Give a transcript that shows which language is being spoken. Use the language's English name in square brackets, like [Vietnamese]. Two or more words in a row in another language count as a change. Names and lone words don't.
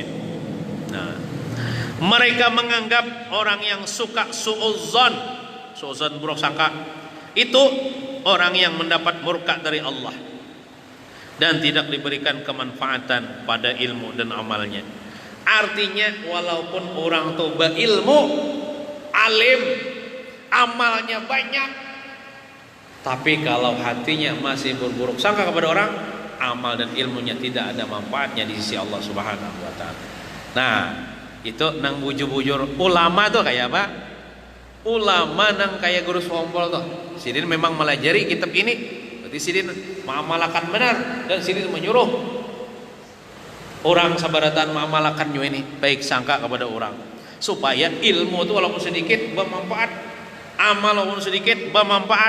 [Indonesian] Nah, mereka menganggap orang yang suka suudzon buruk sangka itu orang yang mendapat murka dari Allah dan tidak diberikan kemanfaatan pada ilmu dan amalnya. Artinya walaupun orang itu berilmu, alim, amalnya banyak, tapi kalau hatinya masih berburuk sangka kepada orang, amal dan ilmunya tidak ada manfaatnya di sisi Allah [Arabic] سبحانه وتعالى. [Banjar] Nah, itu nang bujur-bujur ulama tuh kayak apa? Ulama nang kayak guru sombol tuh. Sidin memang melajari kitab ini. Berarti sidin mengamalkan benar, dan sidin menyuruh orang sabaratan mengamalkan ini baik sangka kepada orang, supaya ilmu itu walaupun sedikit bermanfaat, amal walaupun sedikit bermanfaat.